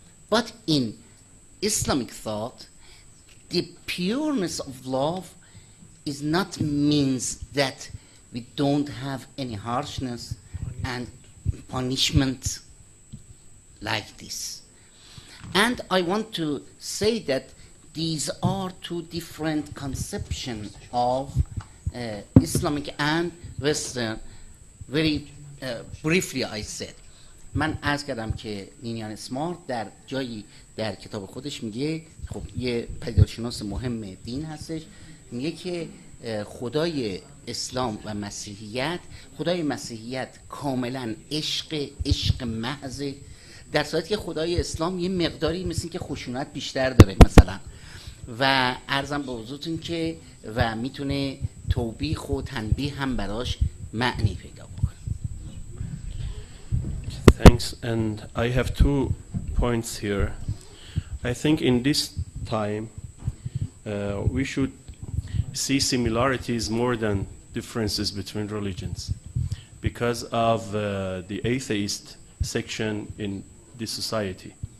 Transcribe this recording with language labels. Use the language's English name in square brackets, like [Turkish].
[English] But in Islamic thought, the pureness of love is not means that we don't have any harshness and punishment like this. And I want to say that these are two different conceptions of Islamic and Western. Very briefly I said. [Persian] من عرض کردم که نینیان اسمارت در جایی در کتاب خودش میگه، خب یه پدیدارشناس مهم دین هستش، میگه که خدای اسلام و مسیحیت، خدای مسیحیت کاملا عشق محض، در صورتی که خدای اسلام یه مقداری مثل این که خشونت بیشتر داره مثلا، و عرضم به حضورتون که و میتونه توبیخ و تنبیه هم براش معنی پیدا بکنه. [English] Thanks, and I have 2 points here. I think in this time we should see similarities more than differences between religions because of the atheist section in this society.